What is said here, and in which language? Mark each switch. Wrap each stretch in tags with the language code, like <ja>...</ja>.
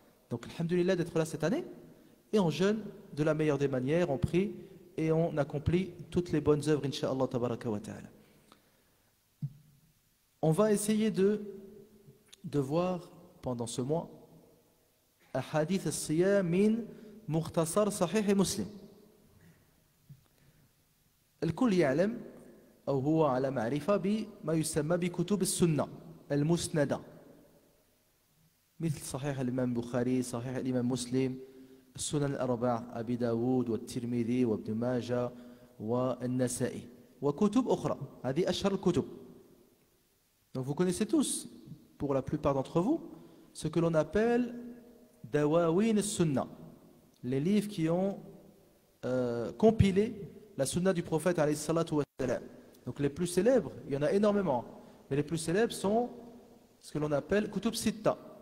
<fr>Donc, alhamdoulilah d'être là cette année, et on jeûne de la meilleure des manières, on prie, et on accomplit toutes les bonnes œuvres, incha'Allah tabaraka wa ta'ala. On va essayer de voir pendant ce mois</fr> <ar>أحاديث الصيام من مختصر صحيح مسلم. الكل يعلم أو هو على معرفة بما يسمى بكتب السنة المسندة مثل صحيح الإمام البخاري، صحيح الإمام مسلم، السنن الأربع أبي داود والترمذي وابن ماجه والنسائي وكتب أخرى. هذه أشهر الكتب.</ar> <fr>Donc vous connaissez tous, pour la plupart d'entre vous, ce que l'on appelle Dawawin al-Sunnah, les livres qui ont compilé la Sunna du prophète alayhi salatu wa salam. Donc les plus célèbres, il y en a énormément, mais les plus célèbres sont ce que l'on appelle Kutub Sitta.</fr>